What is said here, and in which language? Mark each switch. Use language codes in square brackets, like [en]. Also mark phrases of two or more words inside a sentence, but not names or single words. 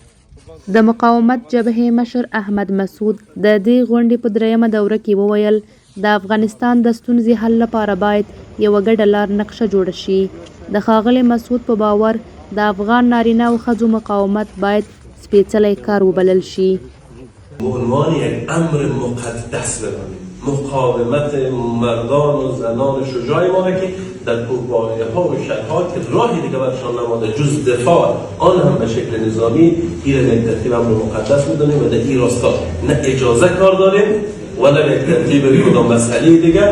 [ps] د مقاومت جبهې مشر احمد مسعود د دې غونډې په درېیمه دوره کې وویل د افغانستان د ستونزې حل لپاره باید یوه ګډه لار نقشه جوړه شي. د ښاغلي مسعود په باور د افغان نارینه او ښځو مقاومت باید سپېڅلی کار وبلل شي. [fa] به عنوان یک امر مقدس بمانیم. مقاومت مردان و زنان شجاع ما که در کوهباریه ها و شهرها که راهی دیگه برشان نماده جز دفاع آن هم به شکل نظامی این را یک ترتیب امر مقدس میدونیم و در این راستا نه اجازه کار داریم و نه یک ترتیب کدام مسئله دیگه.